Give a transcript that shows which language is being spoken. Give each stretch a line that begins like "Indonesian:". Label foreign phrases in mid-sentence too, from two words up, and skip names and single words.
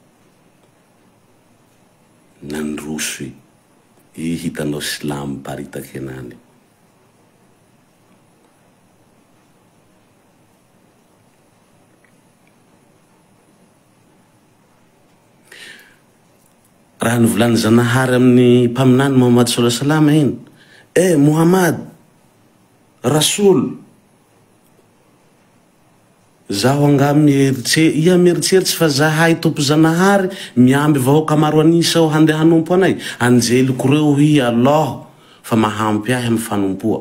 Malagasy: Nandroso i hitanao silamo paritaky enany. Raha nivolany Zanahary amin'ny mpaminany Muhammad
Arabic: صلى الله عليه وسلم
Malagasy: iny. Muhammad, Rasul, zaho anga ia mieritseritsy fa zahay tompo Zanahary miamby vahoaka maro anisa aho handeha hanompo anay. Anjeliko reo i Allah fa mahampy ahy amin'ny fanompoa.